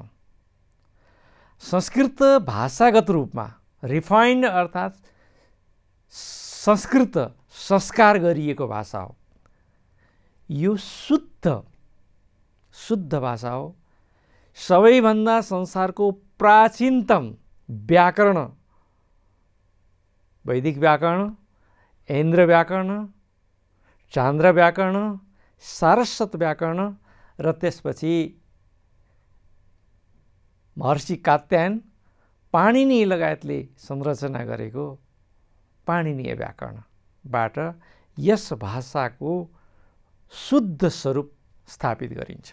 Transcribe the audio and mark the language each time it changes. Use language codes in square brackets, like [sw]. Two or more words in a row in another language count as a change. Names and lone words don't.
[ne] संस्कृत भाषागत रूपमा रिफाइन्ड अर्थात् संस्कृत, संस्कार गरिएको भाषा हो। यो शुद्ध भाषा हो। सबैभन्दा संसारको प्राचीनतम व्याकरण वैदिक व्याकरण, ऐन्द्र व्याकरण, चान्द्र व्याकरण, सारस्वत व्याकरण र त्यसपछि महर्षि कात्यायन, पाणिनि लगायतले संरचना गरेको पाणिनीय व्याकरणबाट यस भाषाको शुद्ध स्वरूप स्थापित गरिन्छ।